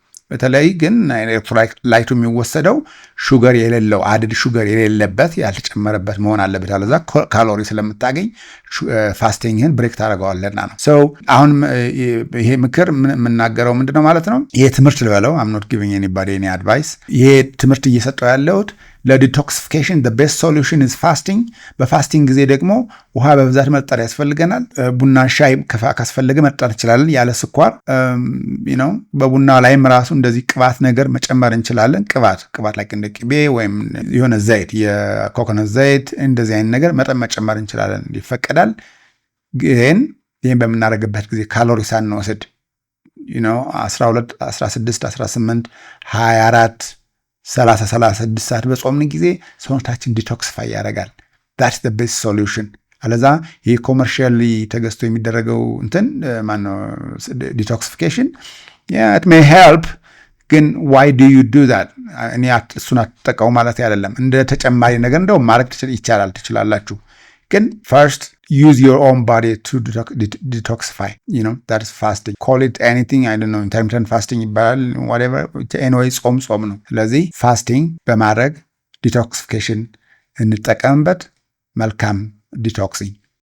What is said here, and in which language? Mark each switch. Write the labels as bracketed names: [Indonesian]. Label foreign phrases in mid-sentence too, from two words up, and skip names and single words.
[Amharic] በተለይ ግን ኤሌክትሮላይቱ የሚወሰደው ሹገር የሌለው [English] added sugar [Amharic] የሌለበት ያልተጨመረበት መሆን አለበት። አለዛ ካሎሪ ስለምታገኝ ፋስቲንግህን ብሬክ ታደርገዋለና ነው። ሰው አሁን ይሄ ምክር የምናገረው ምንድነው ማለት ነው? ይሄ ትምህርት ልበለው [English] I'm not giving anybody any advice። [Amharic] ይሄ ትምህርት እየሰጠው ያለሁት ለዲቶክሲፊኬሽን [English] the best solution is fasting። [Amharic] በፋስቲንግ ጊዜ ደግሞ ውሃ በብዛት መጠጣት ያስፈልገናል። ቡና ሻይ ካስፈለገ መጠጣት እንችላለን ያለ ስኳር። በቡና ላይም ራሱ እንደዚህ ቅባት ነገር መጨመር እንችላለን። ቅባት ላይ እንደ ቅቤ ወይም የሆነ ዘይት የኮኮነት ዘይት እንደዚህ አይነት ነገር መጠን መጨመር እንችላለን፣ ይፈቀዳል። ግን ይህን በምናደርግበት ጊዜ ካሎሪ ሳንወስድ 12 16 18 24 36 ሰዓት በጾምን ጊዜ ሰውነታችን ዲቶክሲፋይ ያደርጋል። [English] that's the best solution። [Amharic] አለዛ ይህ ኮመርሻሊ ተገዝቶ የሚደረገው እንትን ማነው ዲቶክሲፊኬሽን [English] it may help [Amharic] ግን [English] why do you do that? [Amharic] እኔ እሱን አትጠቀሙ ማለት አይደለም። እንደ ተጨማሪ ነገር እንደው ማድረግ ትችላላችሁ። ግን [English] first use your own body to detoxify. That is fasting. Call it anything, I don't know, intermittent fasting ይባላል, whatever. [Amharic] anyway ጾም ነው። ስለዚህ ፋስቲንግ በማድረግ ዲቶክሲፊኬሽን እንጠቀምበት። መልካም ዲቶክሲንግ